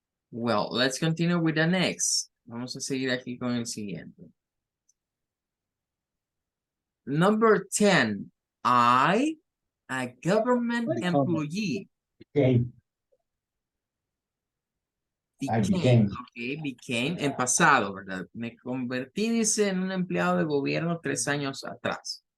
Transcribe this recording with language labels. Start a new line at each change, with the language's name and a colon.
English: Well, let's continue with the next.
Spanish: Vamos a seguir aquí con el siguiente.
English: Number 10. I, a government employee. Became. I became.
Spanish: Okay, became en pasado, ¿verdad? Me convertí, dice, en un empleado de gobierno 3 años atrás.